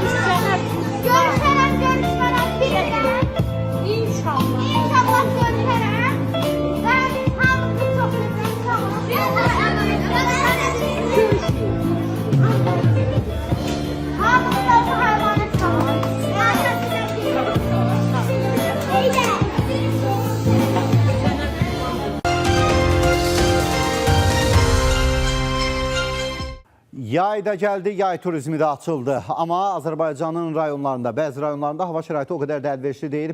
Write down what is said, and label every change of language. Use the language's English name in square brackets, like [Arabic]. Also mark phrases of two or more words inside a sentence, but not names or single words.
[Turkish] Görüşelim, görüşmeler birine. İnşallah. İnşallah görüşelim. Ben hamınızı çok seviyorum. Sağ olun. Allah'a emanet olun. Görüşürüz. Hamınızı Allah'a emanet olun. [Azerbaijani] Yay da gəldi, yay turizmi də açıldı. Amma Azərbaycanın rayonlarında, bəzi rayonlarında hava şəraiti o qədər də əlverişli deyil.